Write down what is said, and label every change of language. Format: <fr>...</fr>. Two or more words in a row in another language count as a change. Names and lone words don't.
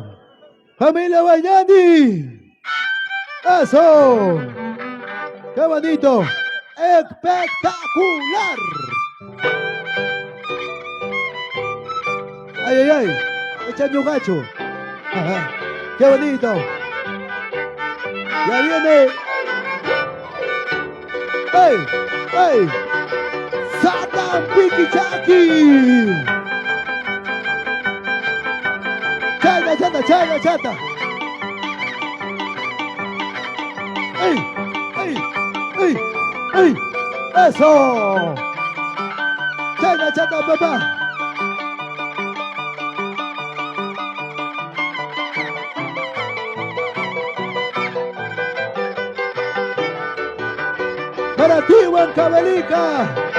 <es>Familia Guayani. Eso. Qué bonito. Espectacular. Ay, ay, ay. Echando un gacho. Ajá. Qué bonito. Ya viene. ¡Ey! ¡Ey! ¡Satan Pikichaki! ¡Chata! ¡Ey! ¡Eso! ¡Chata, papá! Para ti, Huancavelica.</es>